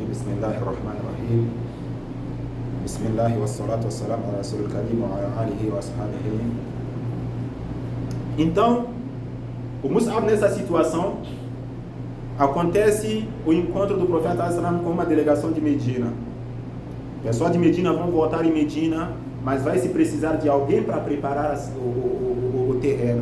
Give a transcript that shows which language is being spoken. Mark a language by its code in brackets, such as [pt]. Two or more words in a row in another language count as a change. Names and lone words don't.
[ar] بسم الله الرحمن الرحيم. بسم الله والصلاة والسلام على رسول الكريم وعلى آله وأصحابه. [pt] Então, o Mus'ab nessa situação, acontece o encontro do profeta As-Salam com uma delegação de Medina. O pessoal de Medina vão voltar em Medina, mas vai se precisar de alguém para preparar o terreno.